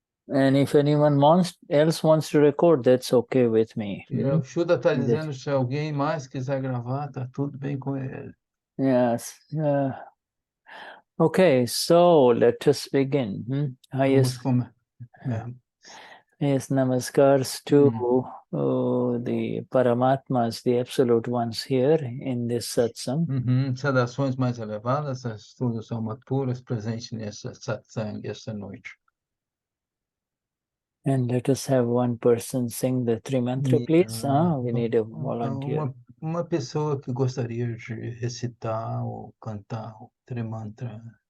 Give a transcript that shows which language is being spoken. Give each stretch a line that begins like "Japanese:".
English: And if anyone else wants to record, that's okay with me.
Portuguese: O Shuddha está dizendo, se alguém mais quiser gravar, tá tudo bem com ele.
English: Yes. Okay, so let us begin.
Portuguese: Vamos
English: Yes, namaskars to the Paramatmas, the absolute ones here in this satsang.
Portuguese: Saudações mais elevadas, as todas almas puras presentes nessa satsang esta noite.
English: And let us have one person sing the Trimantra, please. We need a volunteer.
Portuguese: Uma pessoa que gostaria de recitar ou cantar o Trimantra.